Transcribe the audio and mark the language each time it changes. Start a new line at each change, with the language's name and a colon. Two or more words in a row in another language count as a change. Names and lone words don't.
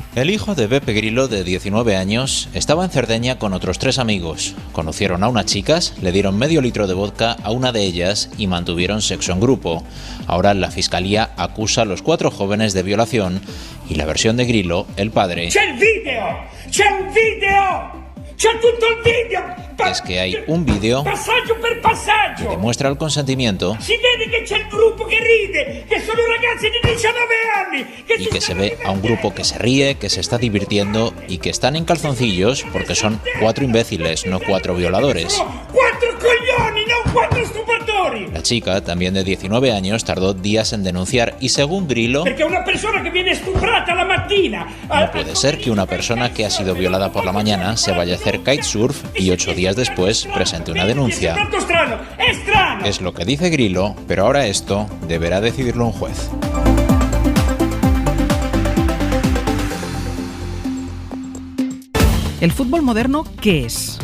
Spanish: El hijo de Beppe Grillo, de 19 años, estaba en Cerdeña con otros 3 amigos. Conocieron a unas chicas, le dieron medio litro de vodka a una de ellas y mantuvieron sexo en grupo. Ahora la fiscalía acusa a los 4 jóvenes de violación y la versión de Grillo, el padre,
Italian: ¡C'è il video! ¡C'è un video! ¡C'è tutto il video!
Spanish: es que hay un vídeo
Italian: Passaggio per passaggio!
Spanish: que demuestra el consentimiento
Italian: Si vede che c'è il gruppo che ride, che sono ragazzi di 19 anni,
Spanish: y que se ve a un grupo que se ríe, que se está divirtiendo y que están en calzoncillos porque son 4 imbéciles, no 4 violadores.
Italian: 4 coglioni, non 4 stupratori!
Spanish: La chica, también de 19 años, tardó días en denunciar y según Grillo,
Italian: Perché una persona che viene stuprata la mattina...
Spanish: no puede ser que una persona que ha sido violada por la mañana se vaya a hacer kitesurf y 8 días después presente una denuncia. Es lo que dice Grillo, pero ahora esto deberá decidirlo un juez. ¿El fútbol moderno qué es?